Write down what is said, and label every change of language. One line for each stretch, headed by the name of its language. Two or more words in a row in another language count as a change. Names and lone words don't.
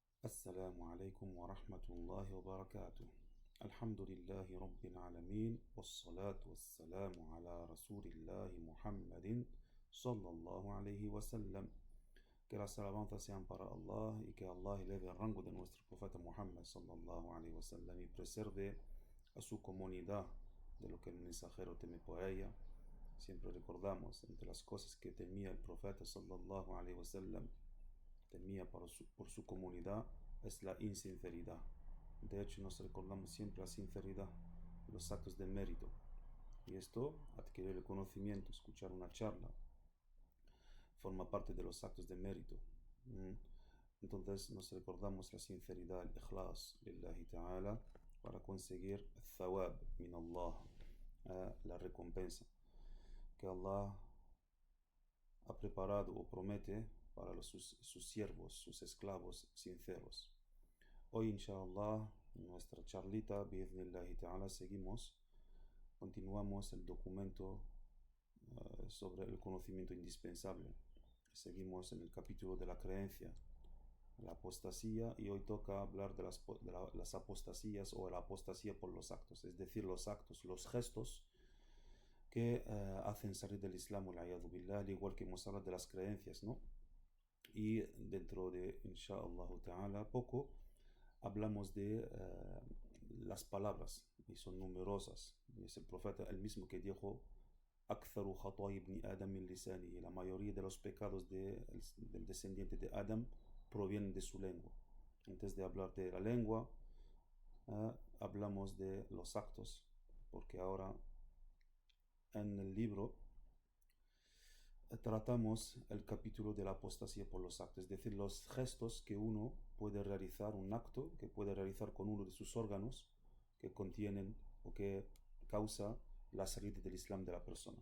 Arabic: السلام عليكم ورحمة الله وبركاته. الحمد لله رب العالمين والصلاة والسلام على رسول الله محمد صلى الله عليه وسلم.
Spanish: Que las alabanzas sean para Allah y que Allah eleve el rango de nuestro profeta Muhammad
Arabic: صلى الله عليه وسلم
Spanish: y preserve a su comunidad de lo que el mensajero teme por ella. Siempre recordamos entre las cosas que temía el profeta
Arabic: صلى الله عليه وسلم,
Spanish: temía por su comunidad, es la insinceridad. De hecho, nos recordamos siempre la sinceridad, los actos de mérito. Y esto, adquirir el conocimiento, escuchar una charla, forma parte de los actos de mérito. Entonces nos recordamos la sinceridad, el ikhlas,
Arabic: لله تعالى,
Spanish: para conseguir el
Arabic: ثواب من الله,
Spanish: la recompensa que Allah ha preparado o promete para sus siervos, sus esclavos sinceros. Hoy, inshallah, en nuestra charlita,
Arabic: بإذن الله تعالى,
Spanish: continuamos el documento sobre el conocimiento indispensable. Seguimos en el capítulo de la creencia, la apostasía, y hoy toca hablar de las apostasías o la apostasía por los actos, es decir, los actos, los gestos que hacen salir del Islam, al igual que hemos hablado de las creencias, ¿no? Y dentro de,
Arabic: إن شاء الله تعالى,
Spanish: poco hablamos de las palabras, y son numerosas. Y es el profeta el mismo que dijo:
Arabic: "أكثر خطايا ابن آدم من لسانه",
Spanish: la mayoría de los pecados del descendiente de Adam provienen de su lengua. Antes de hablar de la lengua, hablamos de los actos, porque ahora en el libro tratamos el capítulo de la apostasía por los actos, es decir, los gestos que uno puede realizar, un acto que puede realizar con uno de sus órganos que contienen o que causa la salida del Islam de la persona.